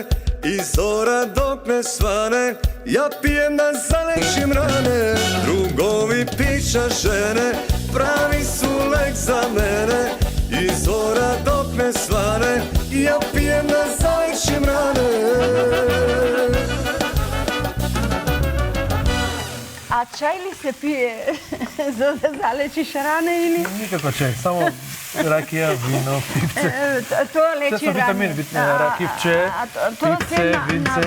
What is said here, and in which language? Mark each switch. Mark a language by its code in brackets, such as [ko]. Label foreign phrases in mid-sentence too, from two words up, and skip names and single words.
[sr] I zora dok ne svane, ja pijem da zalečim rane. Drugovi pića žene, pravi su lek za mene. I zora dok ne svane, ja pijem da zalečim rane. [mk] А чај ли се пие за да залечиш ране или? Никако чај, само ракија, вино, пивце. Тоа лечи Се со витамин, ране. ракивче, пивце, винце.